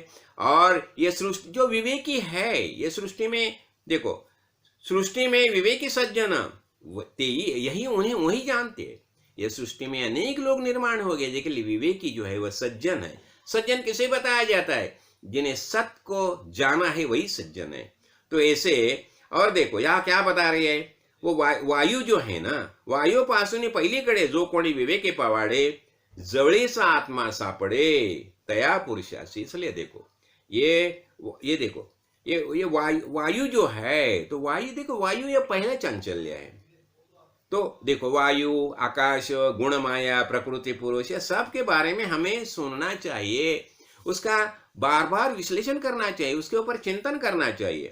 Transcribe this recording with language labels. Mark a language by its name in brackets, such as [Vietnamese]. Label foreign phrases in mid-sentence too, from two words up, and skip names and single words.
[Hindi] और ये सृष्टि जो विवेकी है, ये सृष्टि में देखो, सृष्टि में विवेकी सज्जन यही उन्हें वही जानते हैं। ये सृष्टि में अनेक लोग निर्माण हो गए, लेकिन विवेकी जो है वह सज्जन है। सज्जन किसे बताया जाता है, जिन्हें सत्य को जाना है वही सज्जन है। तो ऐसे, और देखो यहाँ क्या बता रही है, वो वायू जो है ना, वायू [Marathi] पासून पहिलीकडे जो कोणी विवेके पवाडे, जवळीचा आत्मा सापडे तया पुरुषासी। [Hindi] इसलिए देखो ये देखो ये वायु जो है, तो वायु देखो, वायु ये पहले चांचल्य है। तो देखो वायु, आकाश, गुण, माया, प्रकृति, पुरुष, ये सब के बारे में हमें सुनना चाहिए, उसका बार बार विश्लेषण करना चाहिए, उसके ऊपर चिंतन करना चाहिए।